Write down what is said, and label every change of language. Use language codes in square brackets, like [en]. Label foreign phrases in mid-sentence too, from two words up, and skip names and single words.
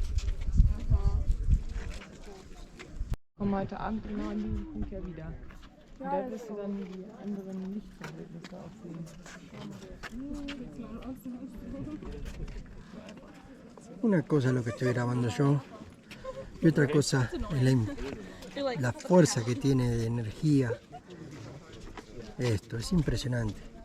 [de] Kommen heute Abend genau an diesem Punkt ja wieder. Da wirst du dann die anderen Lichtverhältnisse auch sehen. [es] Una cosa es lo que estoy grabando yo y otra cosa es la fuerza que tiene de energía. Esto es impresionante.